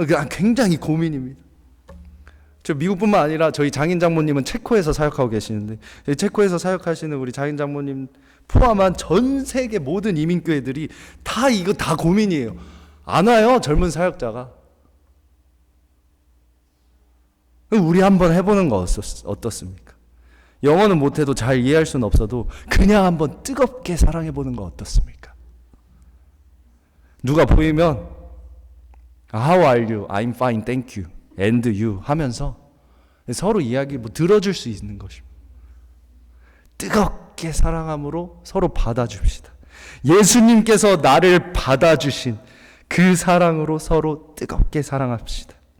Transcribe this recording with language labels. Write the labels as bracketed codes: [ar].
[ko] 굉장히 고민입니다. 저 미국뿐만 아니라 저희 장인 장모님은 체코에서 사역하고 계시는데 체코에서 사역하시는 우리 장인 장모님 포함한 전 세계 모든 이민교회들이 이거 다 고민이에요. 안 와요, 젊은 사역자가. 우리 한번 해보는 거 어떻습니까? 영어는 못해도 잘 이해할 수는 없어도 그냥 한번 뜨겁게 사랑해보는 거 어떻습니까? 누가 보이면 [en] How are you? I'm fine, thank you. And you [ko] 하면서 서로 이야기 들어줄 수 있는 것입니다. 뜨겁게 사랑함으로 서로 받아줍시다. 예수님께서 나를 받아주신 그 사랑으로 서로 뜨겁게 사랑합시다.